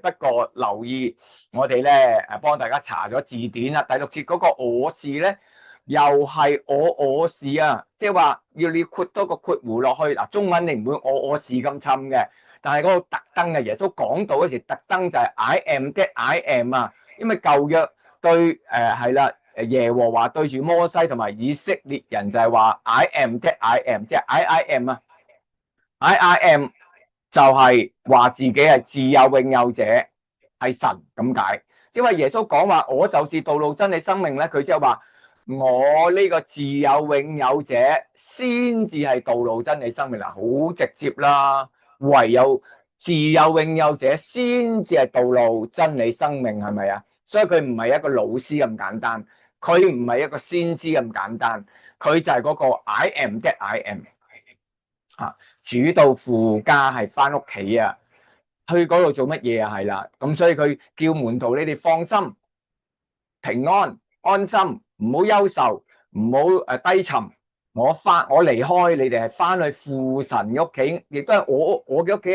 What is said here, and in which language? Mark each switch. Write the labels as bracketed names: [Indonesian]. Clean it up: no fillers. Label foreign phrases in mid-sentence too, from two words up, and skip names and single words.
[Cantonese] 不過留意，我哋咧幫大家查咗字典啦。第6節嗰個我字咧，又係我是啊，即係話要你括多個括弧落去。嗱，中文你唔會我是咁侵嘅。但係嗰個特登嘅耶穌講到嗰時，特登就係 [English] I am that I am [Cantonese] 啊，因為舊約對係啦，耶和華對住摩西同埋以色列人就係話 [English] I am that I am， [Cantonese] 即係 [English] I am [Cantonese] 啊， [English] I am [Cantonese] 就係話自己係自有永有者，係神咁解。即係話耶穌講話我就是道路真理生命咧，佢即係話我呢個自有永有者先至係道路真理生命啦，好直接啦。唯有自有永有者先至係道路真理生命，係咪啊？所以佢唔係一個老師咁簡單，佢唔係一個先知咁簡單，佢就係嗰個 [English] I am that I am [Cantonese] 啊！主到父家係翻屋企啊，去嗰度做乜嘢啊？係啦，咁所以佢叫門徒你哋放心、平安、安心，唔好憂愁，唔好低沉。我離開你哋係翻去父神嘅屋企，亦都係我嘅屋企啊！